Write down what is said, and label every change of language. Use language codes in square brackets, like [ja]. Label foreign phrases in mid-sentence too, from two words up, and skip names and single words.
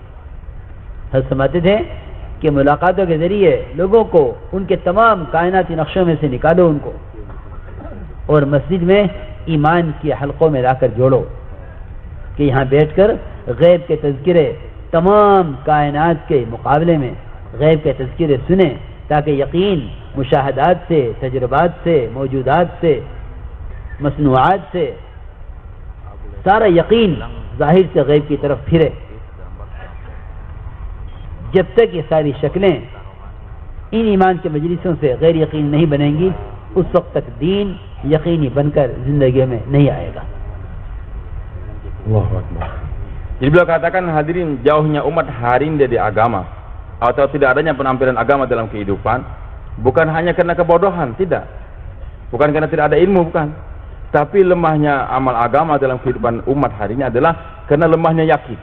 [ur] ہم سمجھتے تھے کہ ملاقاتوں کے ذریعے لوگوں کو ان کے تمام کائناتی نقشوں میں سے نکالو ان کو، اور مسجد میں ایمان کے حلقوں میں لاکر جوڑو کہ یہاں بیٹھ کر غیب کے تذکرے، تمام کائنات کے مقابلے میں غیب کے تذکرے سنے، تاکہ یقین مشاہدات سے، تجربات سے، موجودات سے، مصنوعات سے سارا یقین ظاہر سے غیب کی طرف پھرے. جب تک یہ ساری شکلیں ان ایمان کے مجلسوں سے غیر یقین نہیں بنیں گی، اس وقت تک دین یقینی بن کر زندگی میں نہیں آئے گا. [ar] الله أكبر. [id] Jadi beliau katakan, hadirin, jauhnya umat hari ini dari agama atau tidak adanya penampilan agama dalam kehidupan bukan hanya karena kebodohan, tidak, bukan karena tidak ada ilmu, bukan, tapi lemahnya amal agama dalam kehidupan umat hari ini adalah karena lemahnya yakin.